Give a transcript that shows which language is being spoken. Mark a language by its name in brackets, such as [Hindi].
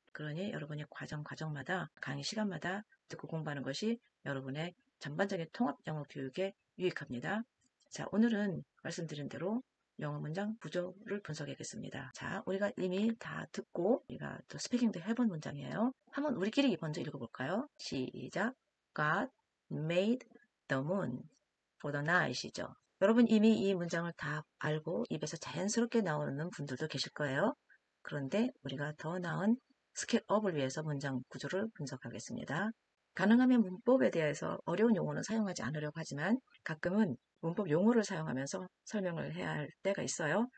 [Korean] 그러니 여러분이 과정마다 강의 시간마다 듣고 공부하는 것이 여러분의 전반적인 통합 영어 교육에 유익합니다. 자, 오늘은 말씀드린 대로 영어 문장 구조를 분석하겠습니다. 자, 우리가 이미 다 듣고 우리가 또 스피킹도 해본 문장이에요. 한번 우리끼리 먼저 읽어볼까요? 시작. [English] God made the moon for the night이죠. [Korean] 여러분 이미 이 문장을 다 알고 입에서 자연스럽게 나오는 분들도 계실 거예요. 그런데 우리가 더 나은 스킬업을 위해서 문장 구조를 분석하겠습니다. 가능하면 문법에 대해서 어려운 용어는 사용하지 않으려고 하지만 가끔은 문법 용어를 사용하면서 설명을 해야 할 때가 있어요.